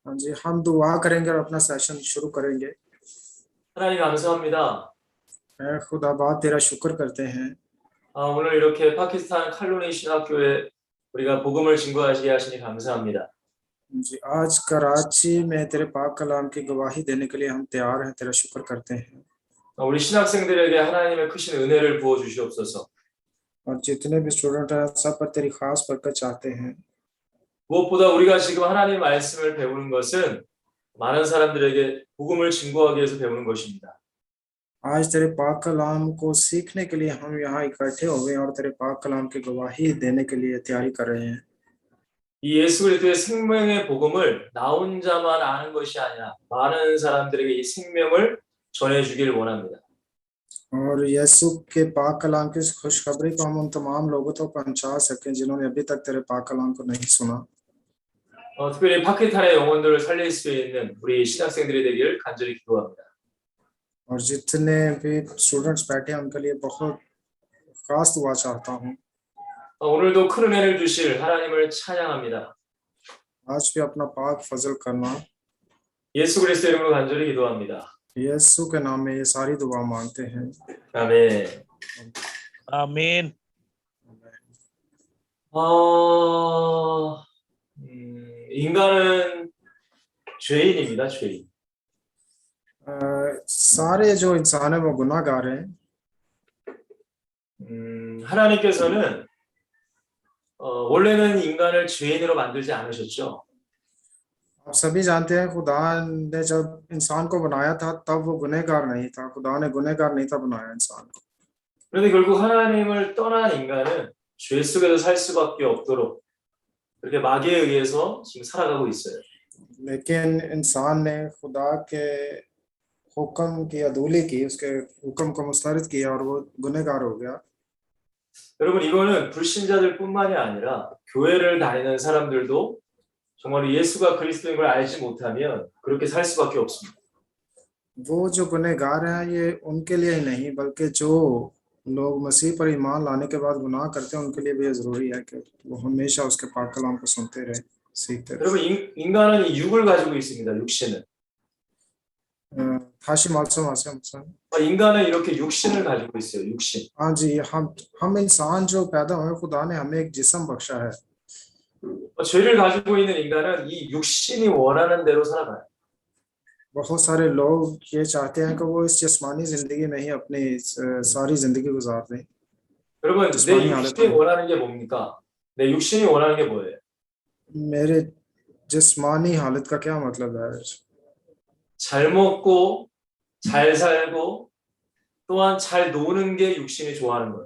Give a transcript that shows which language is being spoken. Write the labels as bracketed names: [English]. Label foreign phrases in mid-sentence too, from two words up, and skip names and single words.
[Urdu] جی، ہم دعا کریں گے اور اپنا سیشن شروع کریں گے. [Korean] 하나님 감사합니다. [Urdu] خداباد تیرا شکر کرتے ہیں. [Korean] 오늘 이렇게 파키스탄 칼로니 신학교에 우리가 복음을 증거하시게 하시니 감사합니다. [Urdu] جی، آج کراچی میں تیرے پاک کلام کی گواہی دینے کے لیے ہم تیار ہیں، تیرا شکر کرتے ہیں. [Korean] 우리 신학생들에게 하나님의 크신 은혜를 부어 주시옵소서. [Urdu] اور جتنے بھی اسٹوڈنٹ ہیں سب پر تیری خاص برکت چاہتے ہیں. [Korean] 무엇보다 우리가 지금 하나님 말씀을 배우는 것은 많은 사람들에게 복음을 증거하기 위해서 배우는 것입니다. [Urdu] آج تیرے پاک کلام کو سیکھنے کے لیے ہم یہاں اکٹھے ہو گئے اور تیرے پاک کلام کی گواہی دینے کے لیے تیاری کر رہے ہیں. [Korean] 이 예수 그리스도의 생명의 복음을 나 혼자만 아는 것이 아니라 많은 사람들에게 이 생명을 전해 주기를 원합니다. [Urdu] اور یسوع کے پاک کلام کی خوشخبری کو ہم ان تمام لوگوں تک پہنچا سکیں جنہوں نے ابھی تک تیرے پاک کلام کو نہیں سنا. [Korean] 특별히 파키스탄의 영혼들을 살릴 수 있는 우리 신학생들이 되기를 간절히 기도합니다. [Urdu] اور جتنے بھی اسٹوڈنٹس بیٹھے ہیں ان کے لیے بہت خاص دعا چاہتا ہوں. [Korean] 오늘도 큰 은혜를 주실 하나님을 찬양합니다. [Urdu] آج بھی اپنا پاک فضل کرنا. [Korean] 예수 그리스도 이름으로 간절히 기도합니다. [Urdu] یسوع کے نام میں یہ ساری دعا مانگتے ہیں. [Korean] 아멘. 아멘. 인간은 죄인입니다. 죄인. [Urdu] سارے جو انسان ہے وہ گناہگار ہیں. [Korean] 하나님께서는 원래는 인간을 죄인으로 만들지 않으셨죠. [Urdu] آپ سبھی جانتے ہیں خدا نے جب انسان کو بنایا تھا تب وہ گنہگار نہیں تھا. خدا نے گنہگار نہیں تھا بنایا انسان کو. [Korean] 그런데 결국 하나님을 떠난 인간은 죄 속에서 살 수밖에 없도록 그렇게 마귀에 의해서 지금 살아가고 있어요. [Urdu] لیکن انسان نے خدا کے حکم کی عدولی کی، اس کے حکم کو مسترد کیا اور وہ گنہگار ہو گیا. [Korean] 여러분 이거는 불신자들뿐만이 아니라 교회를 다니는 사람들도 정말 예수가 그리스도인 걸 알지 못하면 그렇게 살 수밖에 없습니다. [Urdu] وہ جو گنہگار ہیں یہ ان کے لیے ہی نہیں بلکہ جو لوگ مسیح پر ایمان لانے کے بعد گناہ کرتے ہیں ان کے لیے بھی ضروری ہے کہ وہ ہمیشہ اس کے پاک کلام کو سنتے رہے، سیکھتے رہے. [Korean] 여러분 인간은 이 육을 가지고 있습니다. 육신을. 다시 말씀하세요. 인간은 이렇게 육신을 가지고 있어요. 육신. [Urdu] ہاں جی، ہم انسان جو پیدا ہوئے خدا نے ہمیں ایک جسم بخشا ہے. [Korean] 죄를 가지고 있는 인간은 이 육신이 원하는 대로 살아가요. [Urdu] بہت سارے لوگ یہ چاہتے ہیں کہ وہ اس جسمانی زندگی میں ہی اپنی ساری زندگی گزار دیں. [Korean] 여러분 내 육신이 원하는 게 뭡니까? 내 육신이 원하는 게 뭐예요? [Urdu] میرے جسمانی حالت کا کیا مطلب ہے? [Korean] 잘 먹고 잘 살고 또한 잘 노는 게 육신이 좋아하는 거예요.